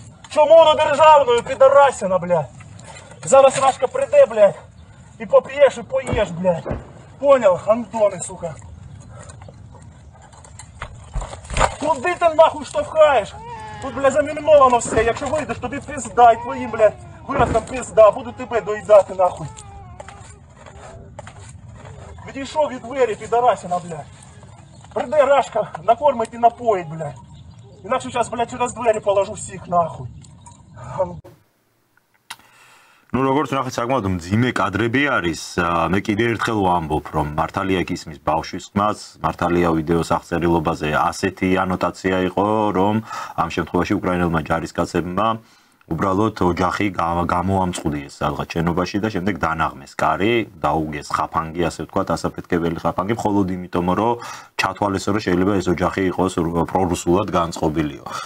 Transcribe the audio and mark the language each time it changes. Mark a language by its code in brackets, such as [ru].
[uk] Чому на державную пидорасина, блядь? Зараз Рашка прийде, [ru] блядь. И попьешь, и поешь, блядь. Понял, Антоны, сука. [uk] Куди ти нахуй штовхаєш? Тут, блядь, заміновано все. Якщо вийдеш, тобі пизда, і твоїм, блядь, виразкам пизда. Буду тебе доїдати, нахуй. Відійшов від двері, підарасина, блядь. Прийде Рашка, накормить і напоїть, блядь. Інакше зараз, блядь, через двері положу всіх, нахуй. [ka] Ну, როგორც ნახეთ, საკმაოდ მძიმე კადრები არის. მე კიდევ ერთხელ ვამბობ, რომ მართალია ისმის ბავშვის ხმას, მართალია ვიდეოს აღწერილობაზე ასეთი ანოტაცია იყო, რომ ამ შემთხვევაში უკრაინელმა ჯარისკაცებმა უბრალოდ ოჯახი გამოამწყუდეს სადღაც შენობაში და შემდეგ დანაღმეს კარი, დაუგეს ხაფანგი, ასე ვთქვათ, ასაფეთქებელი ხაფანგი, მხოლოდ იმიტომ, რომ ჩათვალეს, რომ შეიძლება ეს ოჯახი იყოს პრორუსულად განწყობილიო.